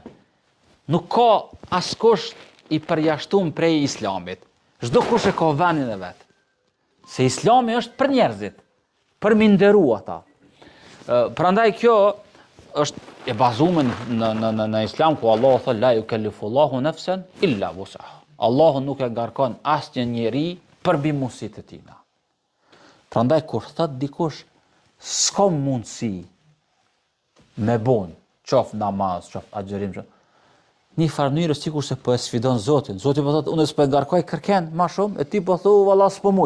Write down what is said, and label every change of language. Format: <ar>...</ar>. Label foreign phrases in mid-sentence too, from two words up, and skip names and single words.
<sq>Nuk ka askush i përjashtum prej Islamit. Çdo kush e ka vendin e vet. Se Islami është për njerëzit, për mi nderu ata. Prandaj kjo është e bazuar në Islam, ku Allahu thotë</sq> <ar>لا يكلف الله نفسا إلا وسعها.</ar> <sq>Allahu nuk e ngarkon asnjë njeri përmbi mundësitë e tina. Prandaj kur thot dikush s'ka mundësi me bon, qof namaz, qof agjerim, një farë mënyrë sikur se po e sfidon Zotin. Zoti po thotë, unë s'po e ngarkoj kërken ma shumë, e ti po thu, valla s'po muj.</sq>